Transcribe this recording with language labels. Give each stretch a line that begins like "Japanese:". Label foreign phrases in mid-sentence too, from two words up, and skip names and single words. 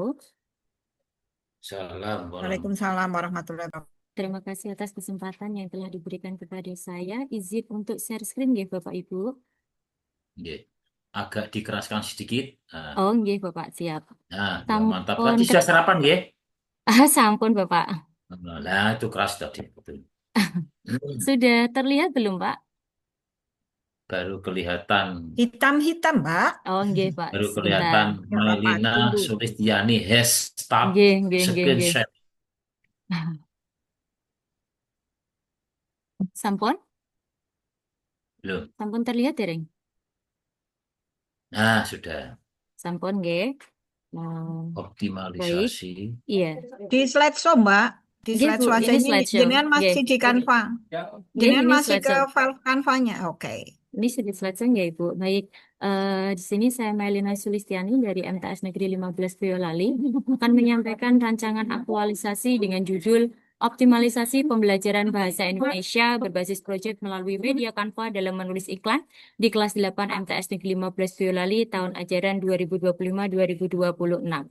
Arabic: سلام ورحمة الله. وعليكم السلام ورحمة الله وبركاته.
Indonesian: Terima kasih atas kesempatan yang telah diberikan kepada saya. Izin untuk
English: share screen,
Indonesian: ya, Bapak Ibu. Nggih. Agak dikeraskan sedikit. Oh, nggih, Bapak, siap. Ya mantap. Sampun, Tadi sudah sarapan, nggih? sampun, Bapak. Nah, itu keras tadi. Betul. Sudah terlihat belum, Pak? Baru kelihatan, Hitam-hitam, Mbak. Oh, nggih, Pak. baru Sebentar. kelihatan Ya, Bapak, Melina tunggu. Sulistiani hashtag
Javanese: Nggih, nggih, nggih, nggih.
Indonesian: screenshot. Sampun? Loh. Sampun terlihat, Dereng? Nah, sudah.
Javanese: Sampun, nggih.
Indonesian: Nah, baik. Optimalisasi. Iya. Di slideshow, Mbak. Di Nggih, Bu, slideshow aja ini ini slideshow. jenengan Nggih. masih di Canva. Nggih, Jenengan ini masih ke slideshow. file Canva-nya. Oke. Ini sudah selesai ya, Ibu. Baik, di sini saya Melina Sulistiani dari MTS Negeri 15 Boyolali akan menyampaikan rancangan aktualisasi dengan judul Optimalisasi Pembelajaran Bahasa Indonesia berbasis proyek melalui media Canva dalam menulis iklan di kelas 8 MTS Negeri 15 Boyolali tahun ajaran 2025-2026.